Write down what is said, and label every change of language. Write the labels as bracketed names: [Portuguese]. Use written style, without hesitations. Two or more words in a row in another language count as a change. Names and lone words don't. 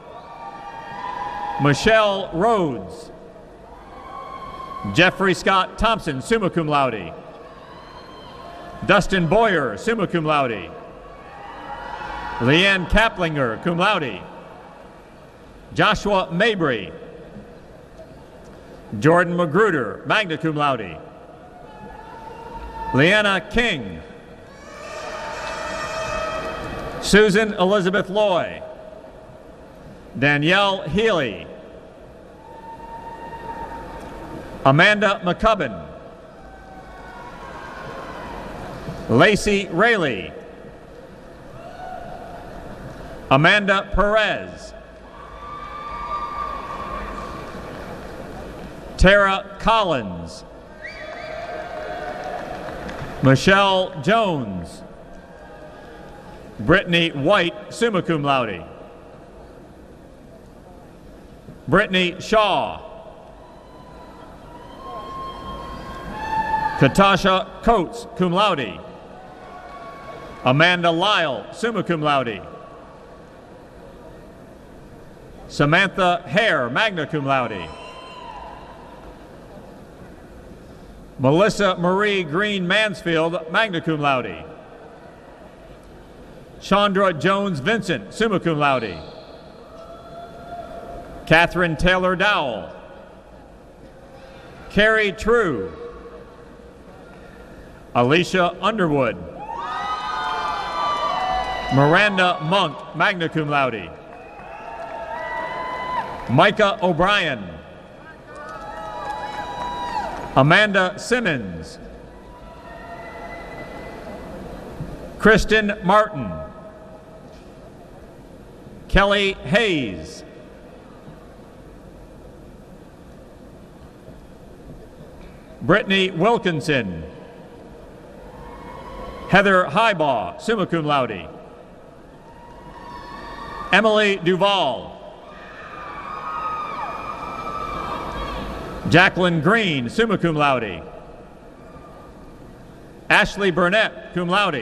[English] Michelle Rhodes. Jeffrey Scott Thompson, [Latin] summa cum laude. [English] Dustin Boyer, [Latin] summa cum laude. [English] Leanne Kaplinger, [Latin] cum laude. [English] Joshua Mabry. Jordan Magruder, [Latin] magna cum laude. [English] Leanna King. Susan Elizabeth Loy. Danielle Healy. Amanda McCubbin. Lacey Rayleigh. Amanda Perez. Tara Collins. Michelle Jones. Brittany White, [Latin] summa cum laude. [English] Brittany Shaw. Katasha Coates, [Latin] cum laude. [English] Amanda Lyle, [Latin] summa cum laude. [English] Samantha Hare, [Latin] magna cum laude. [English] Melissa Marie Green Mansfield, [Latin] magna cum laude. [English] Chandra Jones Vincent, [Latin] summa cum laude. [English] Catherine Taylor Dowell. Carrie True. Alicia Underwood. Miranda Monk, [Latin] magna cum laude. [English] Micah O'Brien. Amanda Simmons. Kristen Martin. Kelly Hayes. Brittany Wilkinson. Heather Highbaugh, [Latin] summa cum laude. [English] Emily Duval. Jacqueline Green, [Latin] summa cum laude. [English] Ashley Burnett, [Latin] cum laude.